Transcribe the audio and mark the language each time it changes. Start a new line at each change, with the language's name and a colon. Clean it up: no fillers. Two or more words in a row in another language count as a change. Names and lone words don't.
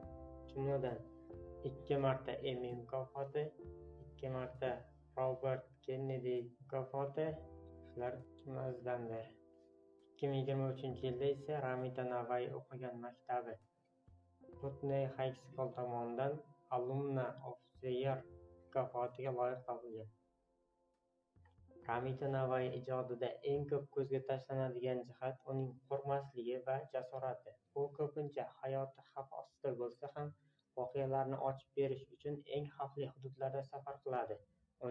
Uzbek: Jumladan, 2 marta Emmy mukofoti, 2 marta Robert Kennedy mukofoti shular jumlasidandir. 2023-yilda esa Ramita Navai o'qigan maktabi Putney High School tomonidan Alumna of the Year mukofotiga loyiq topilgan. Ramita Navai ijodida eng ko'p ko'zga tashlanadigan jihat uning qo'rqmasligi va jasorati. U ko'pincha hayoti xavf ostida bo'lsa ham voqealarni ochib berish uchun eng xavfli hududlarda safar qiladi.